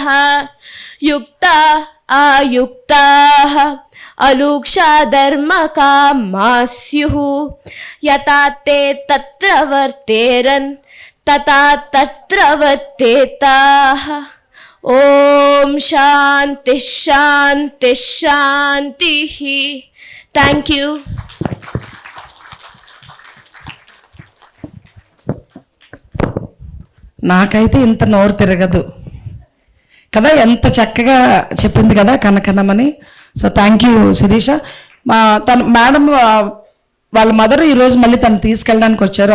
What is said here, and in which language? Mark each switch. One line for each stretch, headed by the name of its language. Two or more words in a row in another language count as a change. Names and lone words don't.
Sanskrit: युक्ता आयुक्ताः अलूक्षा धर्मकामा स्युः यथा ते तत्र वर्तेरन् तथा तत्र वर्तेताः ॐ शान्तिः शान्तिः शान्तिः
English: thank you.
Telugu: నాకైతే ఇంత నోరు తిరగదు కదా, ఎంత చక్కగా చెప్పింది కదా కనకనమని.
English: so thank you శిరీష.
Telugu: తను మేడం వాళ్ళ మదర్ ఈరోజు మళ్ళీ తను తీసుకెళ్ళడానికి వచ్చారు.